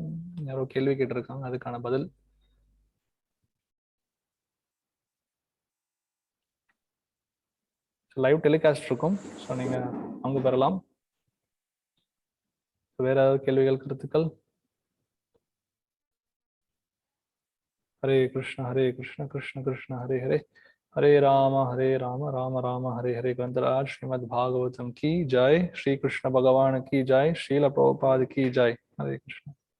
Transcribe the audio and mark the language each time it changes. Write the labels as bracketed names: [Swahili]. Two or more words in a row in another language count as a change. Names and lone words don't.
[Tamil] யாரோ கேள்வி கேட்டிருக்காங்க, அதுக்கான பதில். லைவ் டெலிகாஸ்ட் இருக்கும், ஸோ நீங்க பங்கு பெறலாம். வேற ஏதாவது கேள்விகள், கருத்துக்கள்? ஹரே கிருஷ்ண கிருஷ்ண கிருஷ்ண ஹரே ஹரே, ஹரே ராம ராம ராம ஹரே ஹரே. [Hindi] கிரந்தராஜ் ஸ்ரீமத் பாகவதம் की जय, श्री कृष्ण भगवान की जय, श्रील प्रभुपाद की जय. हरे कृष्ण.